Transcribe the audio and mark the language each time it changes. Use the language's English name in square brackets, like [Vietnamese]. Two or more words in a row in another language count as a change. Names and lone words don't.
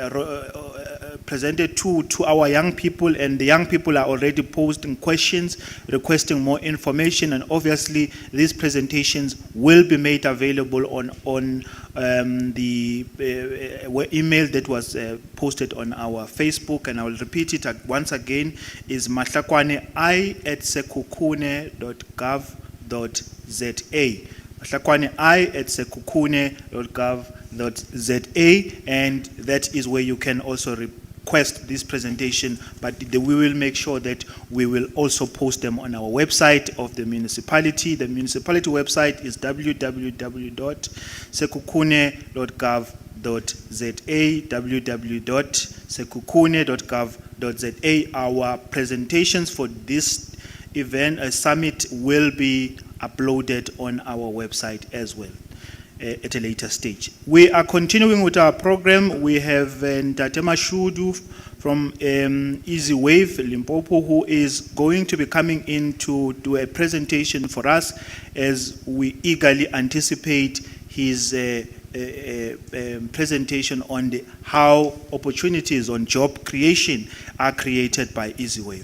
[English] presented to our young people, and the young people are already posting questions, requesting more information, and obviously these presentations will be made available on the email that was posted on our Facebook, and I will repeat it once again, is mahlakwane@sekhukhune.gov.za. mahlakwane@sekhukhune.gov.za, and that is where you can also request this presentation, but we will make sure that we will also post them on our website of the municipality. The municipality website is www.sekhukhune.gov.za, www.sekhukhune.gov.za. Our presentations for this event, a summit, will be uploaded on our website as well at a later stage. We are continuing with our program. We have Ntatema Shudu from Easy Wave Limpopo, who is going to be coming in to do a presentation for us as we eagerly anticipate his presentation on how opportunities on job creation are created by Easy Wave.